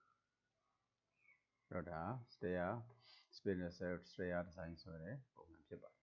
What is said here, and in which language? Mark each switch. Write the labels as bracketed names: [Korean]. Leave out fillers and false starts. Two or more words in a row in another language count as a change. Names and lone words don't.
[Burmese] အဲ့တော့ဒါ [English] stair spinner stair design [Burmese] ဆိုတဲ့ပုံစံဖြစ်ပါတယ်